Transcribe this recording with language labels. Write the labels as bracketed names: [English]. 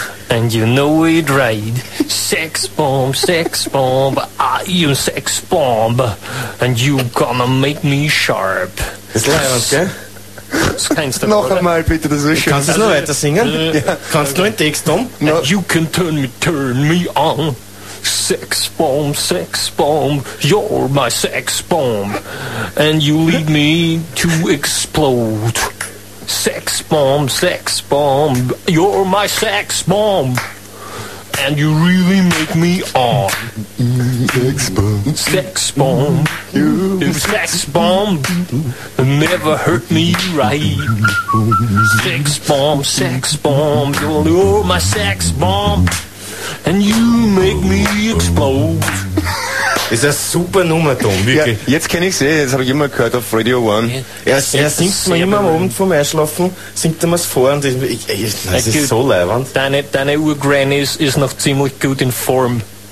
[English] And you know it right. Sex bomb, sex bomb. I am sex bomb. And you gonna make me sharp. [German] Das ist leider, gell? das kennst du. Noch einmal bitte, das ist schön. Kannst du es noch weiter singen? Kannst du nur einen Text um? [English] No. You can turn me on. Sex bomb, sex bomb, you're my sex bomb. And you lead me to explode. Sex bomb, sex bomb, you're my sex bomb. And you really make me on. Sex bomb, sex bomb, sex bomb, never hurt me right. Sex bomb, you're my sex bomb. And you make me explode. [German] Ist eine super Nummer, Tom, wirklich. Ja, jetzt kenne ich sie, das habe ich immer gehört auf Radio One. Er singt mir immer am Abend vorm Einschlafen, singt er mir es vor und das ist so leiwand. Deine Urgranny ist noch ziemlich gut in Form.